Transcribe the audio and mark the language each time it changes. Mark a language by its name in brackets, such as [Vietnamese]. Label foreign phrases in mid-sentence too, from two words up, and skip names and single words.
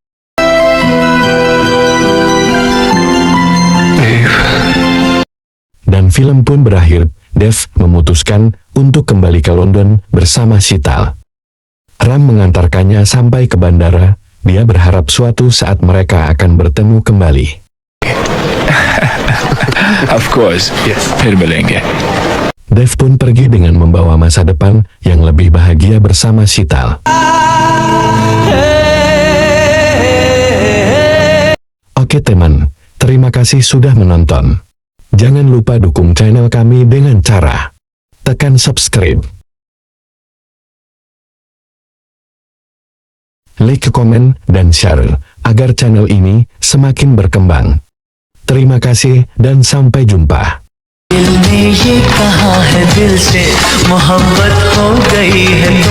[Indonesian] Dan film pun berakhir. Dev memutuskan untuk kembali ke London bersama Sheetal. Ram mengantarkannya sampai ke bandara. Dia berharap suatu saat mereka akan bertemu kembali. [English] Of course, yes. [Hindi] फिर मिलेंगे. [Indonesian] Dev pun pergi dengan membawa masa depan yang lebih bahagia bersama Sheetal. Oke teman, terima kasih sudah menonton. Jangan lupa dukung channel kami dengan cara tekan subscribe, like, komen, dan share, agar channel ini semakin berkembang. Terima kasih dan sampai jumpa. [Hindi] दिल ने ये कहा है दिल से मोहब्बत हो गई है।